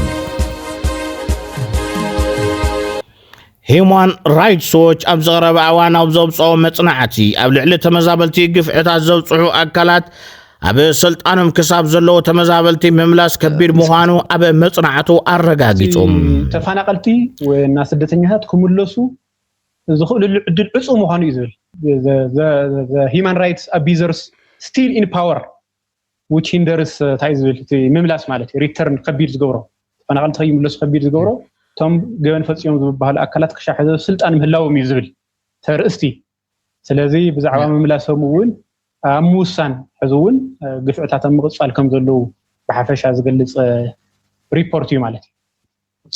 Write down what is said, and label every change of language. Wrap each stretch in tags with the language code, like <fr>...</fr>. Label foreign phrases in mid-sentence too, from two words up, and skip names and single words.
<ti>ሂውማን ራይትስ ዎች ኣብ ዝቐረበ እዋን ኣብ ዘብፅኦ መጽናዕቲ ኣብ ልዕሊ ተመዛበልቲ ግፍዕታት ዘብፅሑ ኣካላት ኣብ ስልጣኖም ክሳብ ዘለዎ ተመዛበልቲ ምምላስ ከቢድ ምዃኑ ኣብ መጽናዕቱ ኣረጋጊጾም ተፈናቀልቲ ወይና ስደተኛታት ክምለሱ ዝኽእሉ ዕድል ዕፁ ምዃኑ እዩ ዝብል</ti> <en>the human rights abusers still in power which hinders</en> <ti>ታይ ዝብል ምምላስ ማለት ሪተርን ከቢድ ዝገብሮ ተፈናቀልቲ ከይምለሱ ከቢድ ዝገብሮ ቶም ገበን ፈጽዮም ዝበሃሉ ኣካላት ክሻሕ ስልጣን ምህላዎም እዩ ዝብል ተርእስቲ ስለዚ ብዛዕባ ምምላሶም እውን ኣብ ምውሳን ሕዚ እውን ግፍዕታት ምቕጻል ከም ዘለዉ ብሓፈሻ ዝገልጽ ሪፖርት እዩ ማለት እዩ</ti>